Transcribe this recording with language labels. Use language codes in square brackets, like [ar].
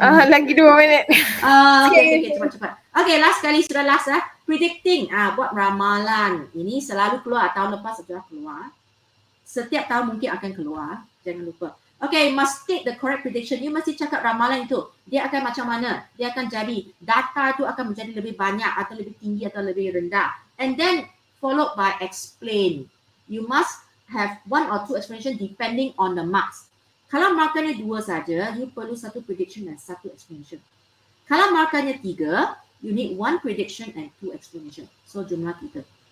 [ms] Lagi 2 minit. Okay, cepat-cepat. Okay, last kali, sudah last predicting, buat ramalan. Ini selalu keluar, tahun lepas sudah keluar. Setiap tahun mungkin akan keluar, jangan lupa. [en] Okay, must state the correct prediction. [ms] You mesti cakap ramalan itu, dia akan macam mana? Dia akan jadi, data itu akan menjadi lebih banyak atau lebih tinggi atau lebih rendah. [en] And then followed by explain. You must have 1 or 2 explanation depending on the marks. [ms] Kalau markanya 2 saja, you perlu 1 prediction dan 1 explanation. Kalau markanya [en] 3, you need 1 prediction and 2 explanation. So [ms] jumlah [en] 3.